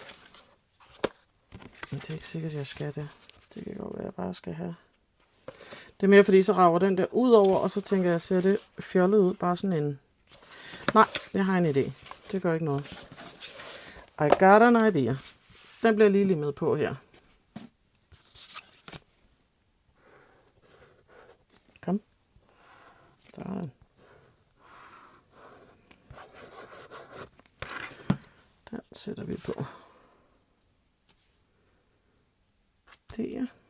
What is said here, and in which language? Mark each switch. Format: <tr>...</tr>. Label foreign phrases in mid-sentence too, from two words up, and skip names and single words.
<da>Men det er ikke sikkert, jeg skal det. Det kan godt være, jeg bare skal have. Det er mere fordi, så rager den der ud over, og så tænker jeg, ser det fjollet ud, bare sådan en... Nej, jeg har en idé. Det gør ikke noget.</da> <en>I got an idea.</en> <da>Den bliver lige med på her. Kom. Der er den. Den sætter vi på. Der.</da>